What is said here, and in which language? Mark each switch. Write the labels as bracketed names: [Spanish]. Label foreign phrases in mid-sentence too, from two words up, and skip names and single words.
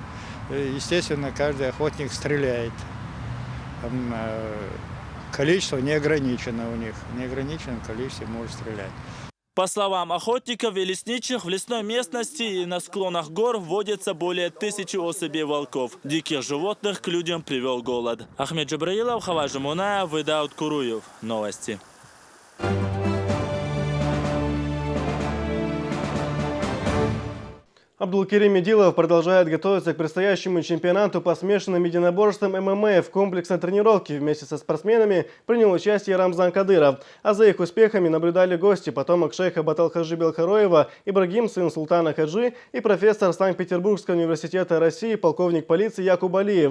[Russian] Естественно, каждый охотник стреляет. Там, количество не ограничено у них. В неограниченном количестве может стрелять. По словам охотников и лесничих, в лесной местности и на склонах гор вводится более 1000 особей волков. Диких животных к людям привел голод. Ахмед Джабраилов, Хаважи Мунаев, Выдаут Куруев. Новости. Абдулкерим Медилов продолжает готовиться к предстоящему чемпионату по смешанным единоборствам ММА. В комплексной тренировке вместе со спортсменами принял участие Рамзан Кадыров. А за их успехами наблюдали гости, потомок шейха Баталхаджи Белхароева, Ибрагим, сын султана Хаджи, и профессор Санкт-Петербургского университета России, полковник полиции Якуб Алиев.